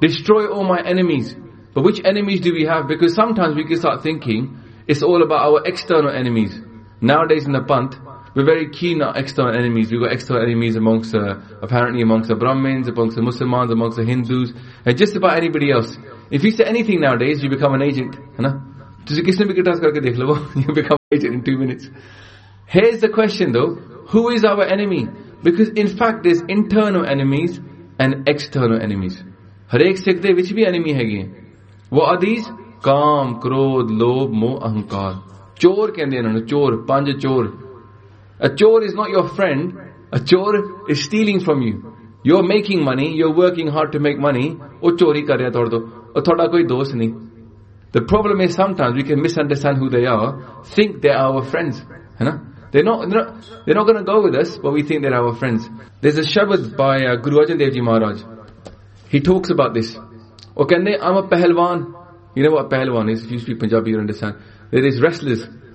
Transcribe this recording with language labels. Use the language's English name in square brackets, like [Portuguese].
[English] Destroy all my enemies. But which enemies do we have? Because sometimes we can start thinking it's all about our external enemies. Nowadays in the Pant, we're very keen on external enemies. We've got external enemies amongst the Brahmins, amongst the Muslims, amongst the Hindus, and just about anybody else. If you say anything nowadays, you become an agent. [Hindi] तुझे किसने भी criticise करके देख लो, [English] You become major in 2 minutes. Here is the question though, who is our enemy? Because in fact there's internal enemies and external enemies. [Punjabi] ਹਰ ਏਕ ਸਿੱਖ ਦੇ ਵਿਚ ਭੀ enemy ਹੈ ਗੇ. [English] What are these? [Punjabi] ਕਾਮ, ਕ੍ਰੋਧ, ਲੋਭ, ਮੋਹ, ਅਹੰਕਾਰ. ਚੋਰ ਕਹਿੰਦੇ ਇੰਨਾ ਨੂੰ, ਚੋਰ, ਪੰਜ ਚੋਰ. [English] A chor is not your friend. A chor is stealing from you. You're making money, you're working hard to make money. [Punjabi] ਓਹ, ਚੋਰੀ ਕਰ ਰਹਾ ਥੋਡੇ ਤੋ. ਓਹ, ਥੋਡਾ ਕੋਈ ਦੋਸਤ ਨਹੀ. [English] The problem is sometimes we can misunderstand who they are, think they're our friends. They're not going to go with us, but we think they're our friends. There's a shabad by Guru Arjan Dev Ji Maharaj. He talks about this. Okay, I'm a pehlwan. You know what a pehlwan is? If you speak Punjabi, you understand. There is wrestlers.